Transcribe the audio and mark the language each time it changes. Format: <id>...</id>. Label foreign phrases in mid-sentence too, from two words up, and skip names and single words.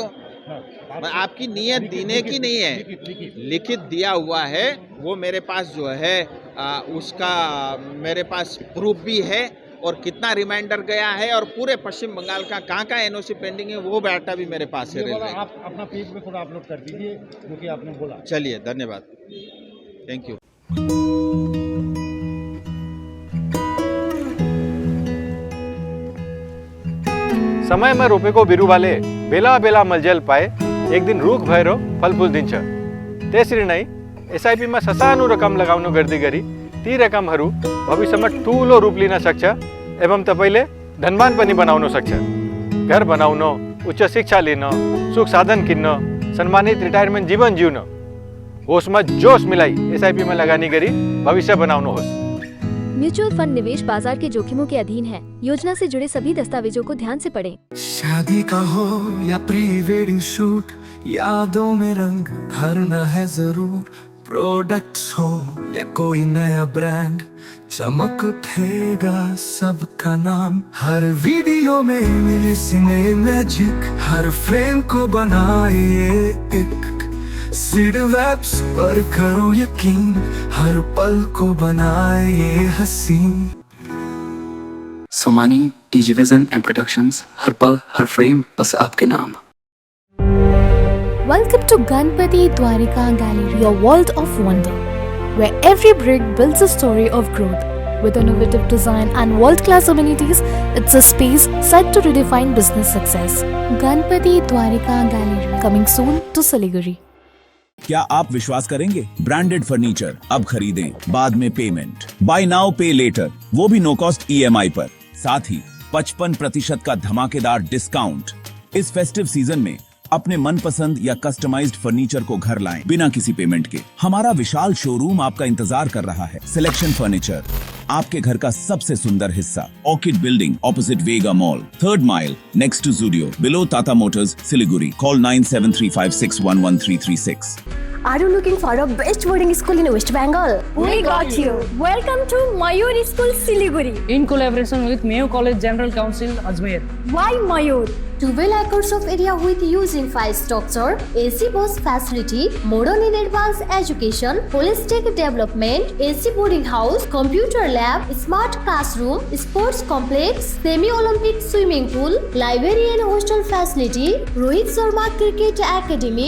<hi>मैं आपकी नीयत देने की नहीं है, लिखित दिया हुआ है वो मेरे पास जो है उसका मेरे पास प्रूफ भी है और कितना रिमाइंडर गया है और पूरे पश्चिम बंगाल का कहाँ NOC पेंडिंग है वो डाटा भी मेरे पास है। आप अपना पेज में थोड़ा अपलोड कर दीजिए क्योंकि आपने बोला। चलिए, धन्यवाद,</hi> <en>thank you.</en> <ne>समय में रोपे को बिरु वाले बेला बेला मलजल पाए एक दिन रूख भैरो फलफूल दिन तेसरी नहीं SIP में ससानु रकम लगाउनु गर्दी गरी ती रकमहरू भविष्यमा ठुलो रूप लिन सक्छ एवं तपाईले धनवान पनि बनाउन सक्छ। घर बनाउन, उच्च शिक्षा लिन, सुख साधन किन्न, सम्मानित रिटायरमेन्ट जीवन जिउन, होसमा जोश मिलाई SIP में लगानी गरी भविष्य बनाउनुहोस्।</ne> <en>mutual fund</en> <hi>निवेश बाजार के जोखिमों के अधीन है। योजना से जुड़े सभी दस्तावेजों को ध्यान से पढ़ें। शादी का हो या</hi> <en>pre wedding shoot,</en> <hi>यादों में रंग भरना है जरूर। प्रोडक्ट्स हो या कोई नया ब्रांड, चमक उठेगा सबका नाम। हर वीडियो में मिले</hi> <en>cine magic,</en> <hi>हर फ्रेम को बनाए एक सीड वेब्स पर करो यकीन, हर पल को बनाए ये हसीन। सोमानी, DigiVision एंड प्रोडक्शंस, हर पल हर फ्रेम बस आपके नाम।</hi> <en>Welcome to Ganpati Dwarika Gallery, your world of wonder, where every brick builds a story of growth. With innovative design and world-class amenities, it's a space set to redefine business success. Ganpati Dwarika Gallery, coming soon to Siliguri.</en> <hi>क्या आप विश्वास करेंगे? ब्रांडेड फर्नीचर अब खरीदें, बाद में पेमेंट,</hi> <en>buy now pay later,</en> <hi>वो भी</hi> <en>no cost EMI</en> <hi>पर, साथ ही 55% का धमाकेदार डिस्काउंट। इस</hi> <en>festive season</en> <hi>में अपने मनपसंद या कस्टमाइज्ड फर्नीचर को घर लाएं बिना किसी पेमेंट के। हमारा विशाल शोरूम आपका इंतजार कर रहा है। सिलेक्शन फर्नीचर, आपके घर का सबसे सुंदर हिस्सा। ऑर्किड बिल्डिंग ऑपोजिट वेगा मॉल, 3rd माइल</hi> <en>next to</en> <hi>जूडियो, बिलो टाटा मोटर्स, सिलीगुड़ी। कॉल 9735611336।</hi> <en>Are you looking for a best boarding school in West Bengal? We got you. Welcome to Mayur School, Siliguri. In collaboration with Mayo College General Council, Ajmer. Why Mayur? 12 acres of area with huge infrastructure, AC bus facility, modern and advanced education, holistic development, AC boarding house, computer lab, smart classroom, sports complex, semi-Olympic swimming pool, library and hostel facility, Rohit Sharma Cricket Academy.</en>